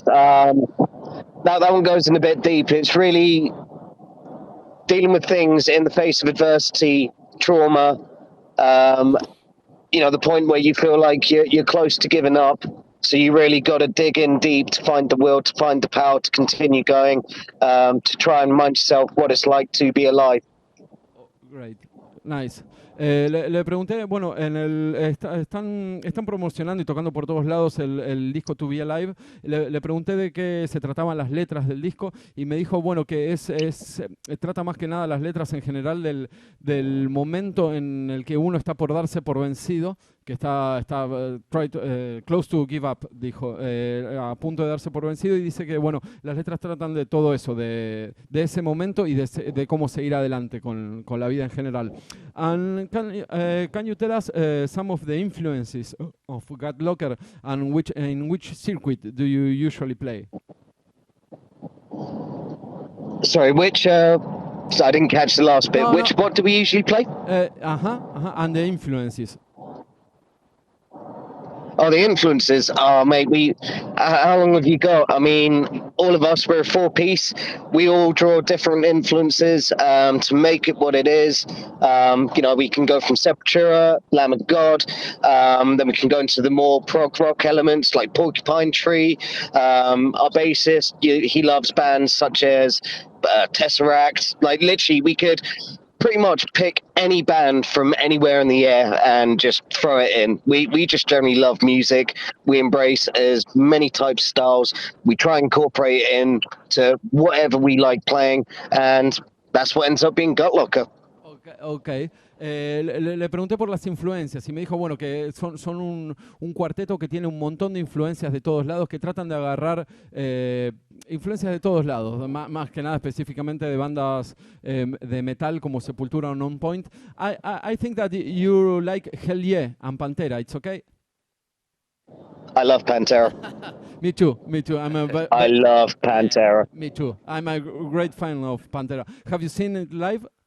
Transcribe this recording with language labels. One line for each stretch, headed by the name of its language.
English: That one goes in a bit deep. It's really dealing with things in the face of adversity, trauma. The point where you feel like you're close to giving up. So you really got to dig in deep to find the will, to find the power to continue going, to try and remind yourself what it's like to be alive. Oh, great. Nice.
Spanish: Le pregunté, bueno, están promocionando y tocando por todos lados el disco To Be Alive. Le pregunté de qué se trataban las letras del disco y me dijo, bueno, que trata más que nada las letras en general del momento en el que uno está por darse por vencido, que está
English: close to give up,
Spanish: dijo, a punto de darse por vencido, y dice que, bueno, las letras tratan de todo eso, de ese momento y de cómo seguir adelante con la vida en general.
English: And can you tell us some of the influences of GUTLOCKER and in which circuit do you usually play? Sorry, which... I didn't catch the last bit. What do we usually play? And the influences. Oh, the influences. Oh, mate, how long have you got? I mean, all of us, we're a four-piece. We all draw different influences to make it what it is. We can go from Sepultura, Lamb of God, then we can go into the more prog rock elements like Porcupine Tree. Our bassist, he loves bands such as Tesseract. Like, literally, we could pretty much pick any band from anywhere in the air and just throw it in. We just generally love music. We embrace as many types of styles. We try and incorporate it into whatever we like playing, and that's what ends up being GUTLOCKER. Okay.
Spanish: Le pregunté por las influencias y me dijo, bueno, que son un cuarteto que tiene un montón de influencias de todos lados, que tratan de agarrar influencias de todos lados, más que nada específicamente de bandas de metal como Sepultura o Nonpoint.
English: I think that you like Hell Yeah and Pantera, it's okay? I love Pantera. Me too. I love Pantera. Me too. I'm a great fan of Pantera. Have you seen it live?